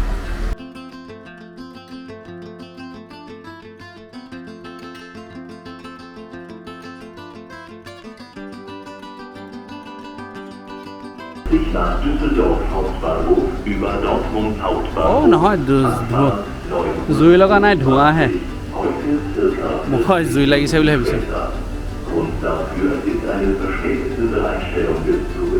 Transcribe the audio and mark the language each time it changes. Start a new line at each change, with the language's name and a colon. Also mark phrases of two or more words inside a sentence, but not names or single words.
German: Sich nach Düsseldorf Hauptbahnhof über Dortmund Hauptbahnhof.
Assamese: নহয় জুই লগা নাই ধোঁৱাহে মই জুই লাগিছে বুলি ভাবিছোঁ
German: Grund dafür ist eine verspätete Bereitstellung des Zuges.